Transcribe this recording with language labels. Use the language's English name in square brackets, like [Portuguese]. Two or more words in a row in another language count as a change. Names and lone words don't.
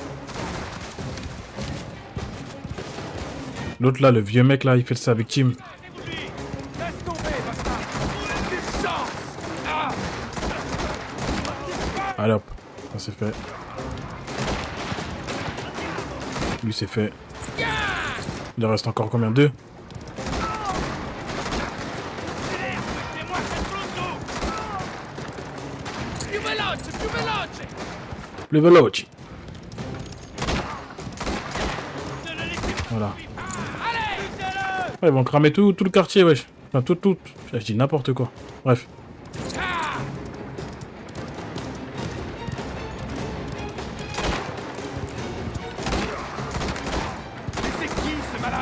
[French] L'autre là, le vieux mec là, il fait ça avec Tim. Laisse tomber, bastard! Du sang! Ah! Allez hop, ça c'est fait. Lui c'est fait. Il en reste encore combien? 2? [Italian] Più veloce, più veloce! [French] Le veloce. Voilà. Ouais, ils vont cramer tout le quartier, wesh. Enfin, tout. Je dis n'importe quoi. Bref. C'est qui ce malade?